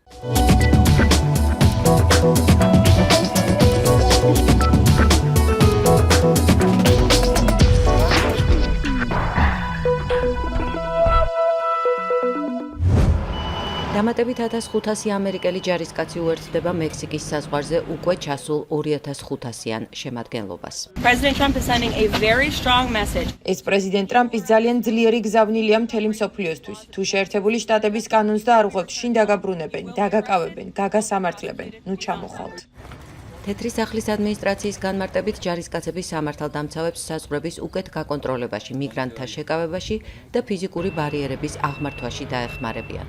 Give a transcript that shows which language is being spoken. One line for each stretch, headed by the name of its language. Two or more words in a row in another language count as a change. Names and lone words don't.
Georgian: დამატებით 1500 ამერიკელი ჯარისკაცი უერთდება მექსიკის საზღვარზე უკვე ჩასულ 2500-იან შემადგენლობას.
English: President Trump is sending a very strong message.
Georgian: ეს პრეზიდენტ ტრამპის ძალიან ძლიერი გზავნილია მთელი მსოფლიოსთვის. თუ შეერთებული შტატების კანონს და არ უღებთ, შინ დაგაბრუნებენ, დაგაკავებენ, გაგასამართლებენ. ნუ ჩამოხვალთ. თეთრი სახლის ადმინისტრაციის განმარტებით ჯარისკაცები სამართალდამცავებს საზღვრების უკეთ გაკონტროლებაში, მიგრანტთა შეკავებაში და ფიზიკური ბარიერების აღმართვაში დაეხმარებიან.